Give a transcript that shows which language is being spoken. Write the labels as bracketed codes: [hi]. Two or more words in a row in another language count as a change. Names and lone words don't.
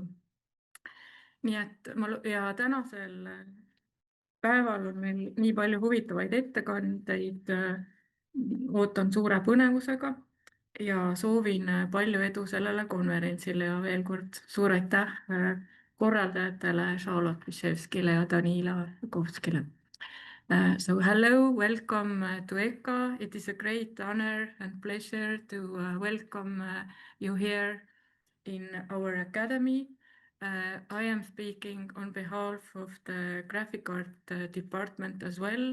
[et] Nii et ja tänasel päeval on meil nii palju huvitavaid ettekandeid, ootan suure põnevusega ja soovin palju edu sellele konverentsile ja veel kord suur aitäh korraldajatele Charlotte Biszewskile ja Danila Rygovskyle. [en] So hello, welcome to EKA. It is a great honor and pleasure to welcome you here in our academy. I am speaking on behalf of the graphic art department as well.